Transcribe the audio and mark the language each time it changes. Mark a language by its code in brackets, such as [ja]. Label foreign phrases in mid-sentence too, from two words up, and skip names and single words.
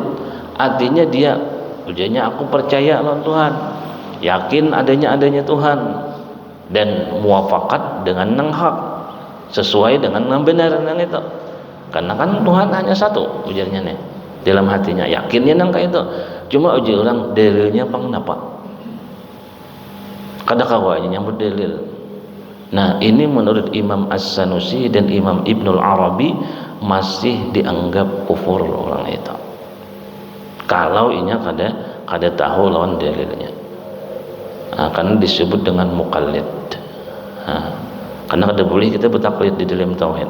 [bjn] Artinya dia ujiannya aku percaya lawan Tuhan, yakin adanya Tuhan, dan muafakat dengan nang hak, sesuai dengan nang benar nang itu. Karena kan Tuhan hanya satu ujarnya nih dalam hatinya, yakinnya nang kayak itu. Cuma uji orang dalilnya pang napa kada kawanya nyambut dalil. [id] Nah, ini menurut Imam As-Sanusi dan Imam Ibnul Arabi masih dianggap kufur orang itu. [bjn] Kalau inya kada tahu lawan dalilnya. [id] Nah, karena disebut dengan muqallid. Nah, karena kada boleh kita bertaklid di dalam tauhid.